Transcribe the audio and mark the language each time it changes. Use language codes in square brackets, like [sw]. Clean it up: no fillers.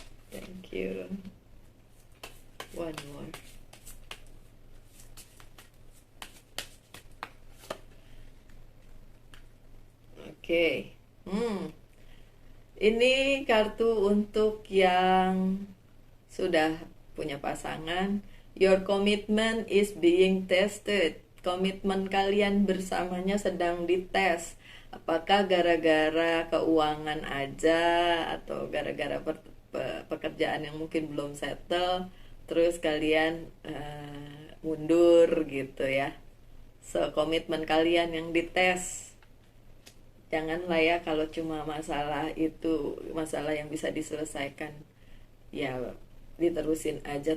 [en] Thank you. One more. Oke. [id] Ini kartu untuk yang sudah punya pasangan. [en] Your commitment is being tested. [id] Komitmen kalian bersamanya sedang dites. Apakah gara-gara keuangan aja atau gara-gara pekerjaan yang mungkin belum settle, terus kalian mundur gitu ya. So komitmen kalian yang dites. Janganlah ya kalau cuma masalah itu masalah yang bisa diselesaikan ya diterusin aja.